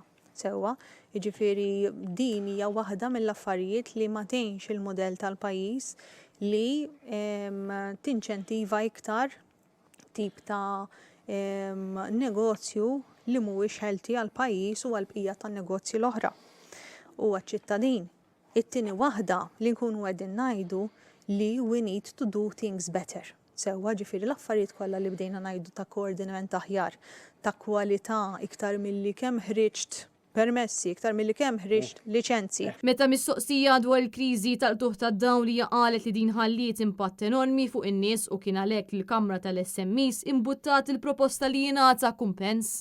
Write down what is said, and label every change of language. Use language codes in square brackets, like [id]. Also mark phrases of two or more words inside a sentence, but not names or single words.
[mt] Sewwa, jiġifieri din hija waħda mill-affarijiet li ma tgħinx il-mudell tal-pajjiż li tinċentiva iktar tip ta' negozju li mhuwiex healthy għal pajjiż u għal bqija tan-negozji l-oħra u għaċ-ċittadin. It-tieni waħda li nkunu qegħdin ngħidu li [en] we need to do things better. [mt] Sewwa ġifieri l-affarijiet kollha li bdejna ngħidu ta' koordinament aħjar, ta' kwalità iktar milli kemm ħriġt permessi, iktar milli kemm ħriġt liċenzji. Meta mistoqsija dwar il-kriżi tal-tuħ tad-dawn li qalet li din ħalliet impatt enormi fuq in-nies u kien għalhekk il-Kamra tal-SMEs imbuttat il-proposta li jingħata kumpens.